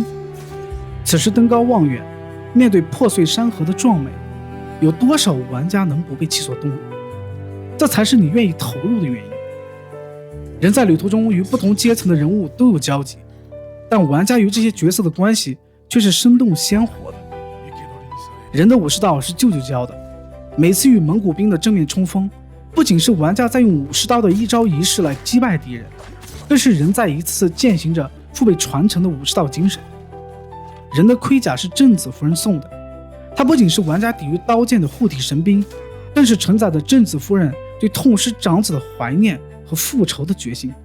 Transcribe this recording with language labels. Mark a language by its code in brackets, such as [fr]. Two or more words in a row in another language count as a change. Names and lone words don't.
[zh] 此時登高望遠，面對破碎山河的壯美，有多少玩家能不被其所動容？這才是你願意投入的原因。人在旅途中與不同階層的人物都有交集，但玩家與這些角色的關係卻是生動鮮活的。人的武士道是舅舅教的，每次與蒙古兵的正面衝鋒，不僅是玩家在用武士刀的一招一式來擊敗敵人，更是人在一次次踐行着父輩傳承的武士道精神。人的盔甲是正子夫人送的，它不僅是玩家抵御刀剑的護体神兵，更是承载着正子夫人对痛失长子的懷念和復仇的決心。